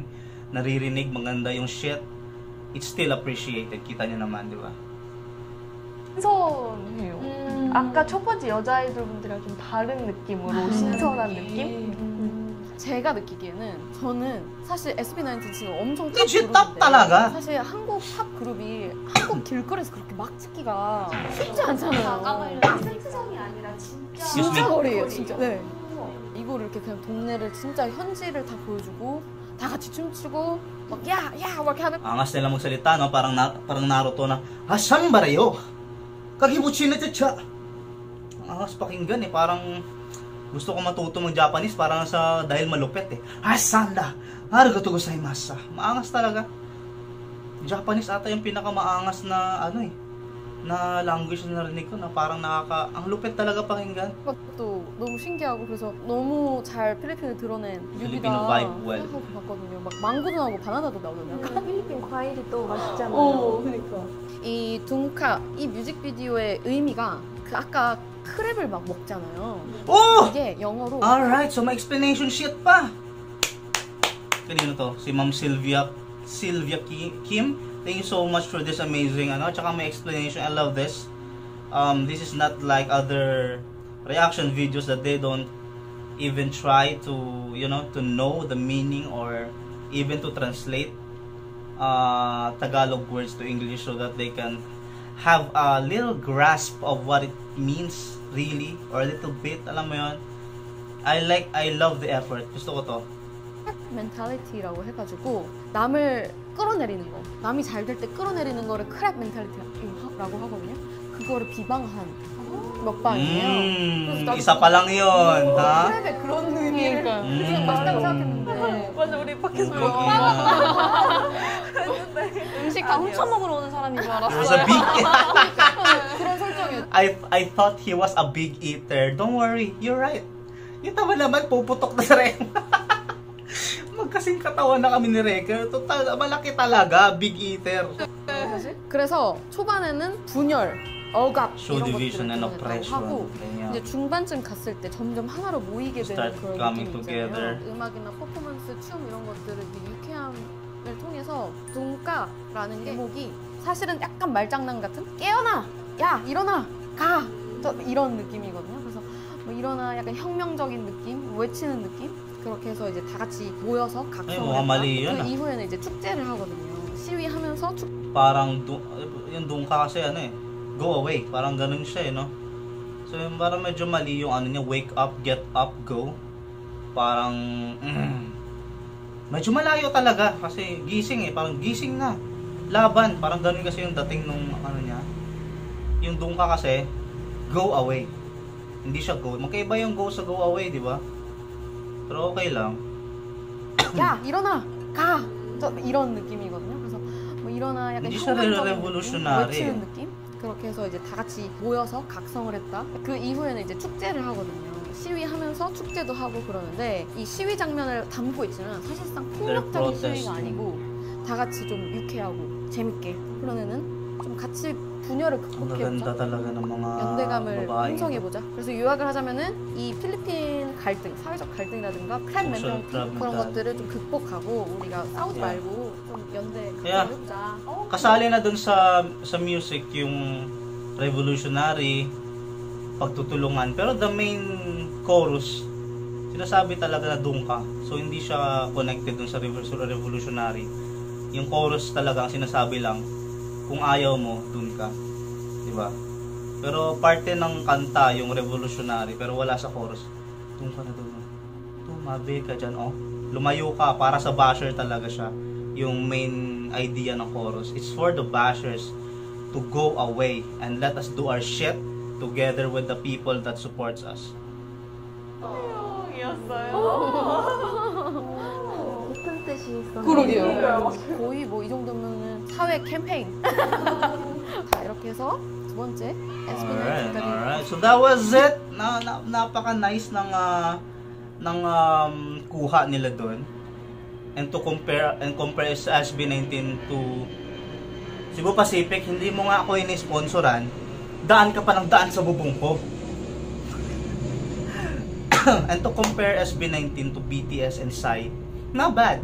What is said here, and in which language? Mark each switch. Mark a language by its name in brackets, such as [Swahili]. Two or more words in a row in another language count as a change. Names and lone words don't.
[Filipino] Naririnig, maganda yung shit. [English] It's still appreciated. [Filipino] Kita niyo naman, di ba? [Korean] 신선해요. 아까 첫 번째 여자 아이돌분들이랑 좀 다른 느낌으로 신선한 느낌? 제가 느끼기에는 저는 사실 SB19 지금 엄청 탑 [English] Legit top talaga. [Korean] 사실 한국 팝 그룹이 한국 길거리에서 그렇게 막 찍기가 쉽지 않잖아요. 세트성이 아니라 진짜 진짜 거리예요, 진짜. 네. 이거를 이렇게 그냥 동네를 진짜 현지를 다 보여주고 다 같이 춤추고 막 야 이렇게 하는. [Filipino] Angas nila magsalita, no? Parang Naruto na, Hasang barayo! Kagibuchi na tsa! Angas pakinggan parang gusto ko matuto mag-Japanese parang dahil malupet Hasanda! [Japanese] ありがとうございます! [Filipino] Maangas talaga. Japanese ata yung pinakamaangas na na language na narinig ko na parang ang lupet talaga pakinggan. [Korean] 또 너무 신기하고 그래서 너무 잘 필리핀을 드러낸 Filipino 뮤비다 [English] vibe well. [Korean] 생각하고 봤거든요. 막 망고도 나오고 바나나도 나오잖아요. 필리핀 과일이 또 맛있잖아요. 그러니까. 이 둥카 이 뮤직비디오의 의미가 그 아까 크랩을 막 먹잖아요. Oh! 이게 영어로 [Filipino] Alright, so may explanation shit pa. Kanino to? Si Ma'am Sylvia Kim. [English] Thank you so much for this amazing [Filipino] tsaka may [English] explanation. I love this. This is not like other reaction videos that they don't even try to to know the meaning or even to translate Tagalog words to English so that they can have a little grasp of what it means really, or a little bit, [Filipino] alam mo yun. [English] I love the effort. [Filipino] Gusto ko to. [Korean] 멘탈리티라고 해가지고 남을 끌어내리는 거. 남이 잘 될 때 끌어내리는 거를 크랩 멘탈리티라고 하거든요. 그거를 비방한 먹방이에요. 그래서 [Filipino] isa pa lang yun, ha? [Korean] 크랩의 그런 의미를 그러니까. 그냥 맛있다고 생각했는데 맞아, 우리 밖에서 음식 다 훔쳐먹으러 오는 사람인 줄 [English] He was a [Korean] 알았어요. [English] big [Korean] 그런 설정이었죠. [English] I thought he was a big eater. Don't worry, you're right. [Filipino] Yung tama naman, puputok na sa Rem. Magkasing katawan na kami ni Reker. Total, malaki talaga, [English] big eater. [Korean] 그래서 초반에는 분열, 억압 [English] Show [Korean] 이런 [English] division and [Korean] 것들을 [English] oppression. [Korean] 하고 [Filipino] ganyan. [Korean] 이제 중반쯤 갔을 때 점점 하나로 모이게 되는 [English] Start [Korean] 그런 [English] coming [Korean] 느낌이 [English] together. [Korean] 있잖아요. 음악이나 퍼포먼스, 춤 이런 것들을 이제 유쾌함을 통해서 돈가라는 제목이 사실은 약간 말장난 같은 깨어나! 야! 일어나! 가! 이런 느낌이거든요. 그래서 뭐 일어나 약간 혁명적인 느낌, 외치는 느낌 그렇게 해서 이제 다 같이 모여서 각성을 [Filipino] 뭐가 mali yun, [Korean] 그 ah. 이후에는 이제 축제를 하거든요. 시위하면서 [Filipino] Parang, yung doon ka kasi ano eh, [English] go away. [Filipino] Parang ganun siya eh, no? So, yung parang medyo mali yung ano niya, [English] wake up, get up, go. [Filipino] Parang, medyo malayo talaga kasi gising eh, parang gising na. Laban, parang ganun kasi yung dating nung ano niya. Yung doon ka kasi, [English] go away. [Filipino] Hindi siya go. Magkaiba yung go sa [English] go away, [Filipino] di ba? Pero okay lang. [Korean] 야 일어나 가 이런 느낌이거든요. 그래서 뭐 일어나 약간 [Filipino] hindi siya [Korean] 혁명적인 [English] revolutionary. [Korean] 느낌, 외치는 느낌 그렇게 해서 이제 다 같이 모여서 각성을 했다. 그 이후에는 이제 축제를 하거든요. 시위하면서 축제도 하고 그러는데 이 시위 장면을 담고 있지만 사실상 폭력적인 시위가 아니고 다 같이 좀 유쾌하고 재밌게 그런 애는 좀 같이 분열을 [Filipino] Ang [Korean] 극복해보자. [Filipino] ganda talaga ng mga [Korean] 연대감을 [Filipino] babae. [Korean] 형성해보자. 그래서 요약을 하자면은 이 필리핀 갈등, 사회적 갈등이라든가 크랩 멘탈리티 크랩 그런 멘탈리티. 것들을 좀 극복하고 우리가 싸우지 [English] Yeah. [Korean] 말고 좀 연대 [English] Yeah. [Korean] 각성해보자. [Filipino] Kasali na dun sa music yung revolutionary, pagtutulungan. Pero [English] the main chorus, [Filipino] sinasabi talaga na doon ka. So hindi siya connected dun sa revolutionary. Yung chorus talaga ang sinasabi lang, kung ayaw mo, dun ka. Diba? Pero parte ng kanta yung revolutionary, pero wala sa chorus. Dun ka na dun. Tumabi ka dyan, oh. Lumayo ka, para sa basher talaga siya. Yung [English] main idea [Filipino] ng chorus. [English] It's for the bashers to go away and let us do our shit together with the people that supports us. [Korean] 깊은 뜻이 있었네. 그러게요. 거의 뭐 이 정도면은 사회 캠페인. 자 이렇게 해서 두 번째 [English] Alright, [Korean] SB19까지. [English] alright. So that was it. [Filipino] Napaka-nice ng kuha nila doon. [English] And to compare SB19 to Cebu Pacific, [Filipino] hindi mo nga ako ini-sponsoran. Daan ka pa ng daan sa bubong ko. [English] And to compare SB19 to BTS and Psy, not bad.